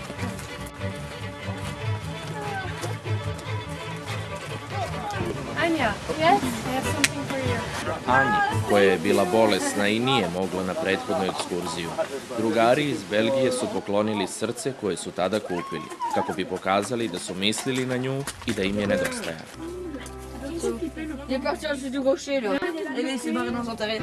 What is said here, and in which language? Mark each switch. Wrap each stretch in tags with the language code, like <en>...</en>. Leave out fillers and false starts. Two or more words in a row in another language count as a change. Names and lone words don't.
<en>Anja, yes, I have something for you.</en> <sr>Anji, koja je bila bolesna i nije mogla na prethodnu ekskurziju, drugari iz Belgije su poklonili srce koje su tada kupili, kako bi pokazali da su mislili na nju i da im je nedostajalo.</sr> <fr>Il est parti acheter du rocher là. Et là il s'est barré dans son terrain.</fr>